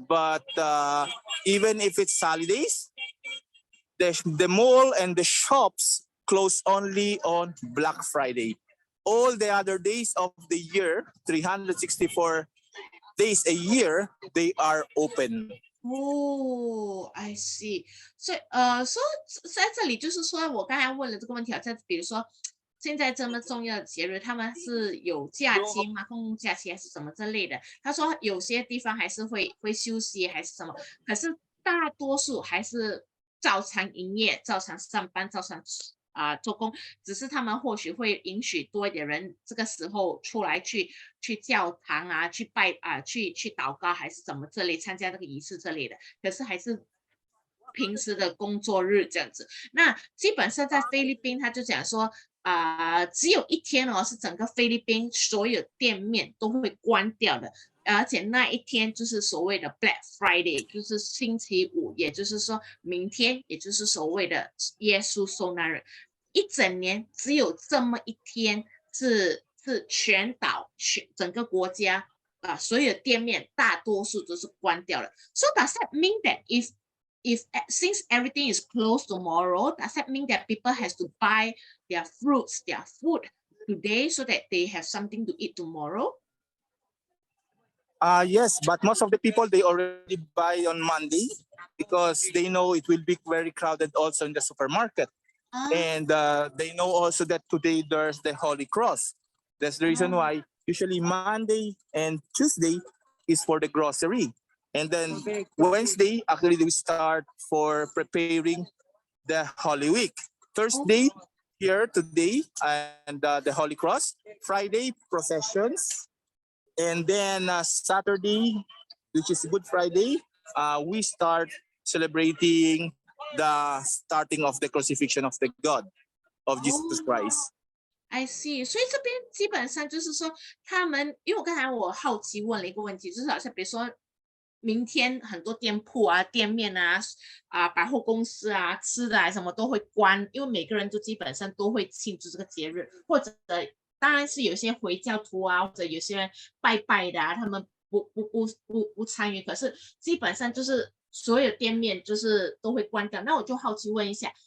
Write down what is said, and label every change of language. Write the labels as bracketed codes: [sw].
[en] But even if it's holidays, the mall and the shops close only on Black Friday. All the other days of the year, 364 days a year, they are open. Oh, I see. [zh] 所以在这里就是说，我刚才问了这个问题在比如说现在这么重要的节日，他们是有假期吗？公共假期还是什么之类的？他说有些地方还是会休息还是什么，可是大多数还是照常营业、照常上班、照常做工，只是他们或许会允许多一点人这个时候出来去教堂啊，去拜去祷告还是怎么这类参加这个仪式这类的，可是还是平时的工作日这样子。那基本上在菲律宾，他就讲说只有一天哦，是整个菲律宾所有店面都会关掉的。而且那一天就是所谓的 Black Friday，就是星期五，也就是说明天，也就是所谓的耶稣受难日。一整年只有这么一天是全岛整个国家所有店面大多数都是关掉了。 [en] So does that mean that if since everything is closed tomorrow, does that mean that people has to buy their fruits, their food today so that they have something to eat tomorrow? Yes, but most of the people, they already buy on Monday because they know it will be very crowded also in the supermarket. And they know also that today there's the Holy Cross. That's the reason why usually Monday and Tuesday is for the grocery. And then Wednesday, actually, we start for preparing the Holy Week. Thursday, here today, and the Holy Cross. Friday, processions. And then Saturday, which is Good Friday, we start celebrating the starting of the crucifixion of the God of Jesus Christ. I see， [zh] 所以这边基本上就是说，他们因为我刚才我好奇问了一个问题，就是好像比如说，明天很多店铺啊、店面啊、百货公司啊、吃的啊什么都会关，因为每个人都基本上都会庆祝这个节日，或者当然是有些回教徒啊，或者有些人拜拜的啊，他们不参与，可是基本上就是所有店面就是都会关掉。那我就好奇问一下。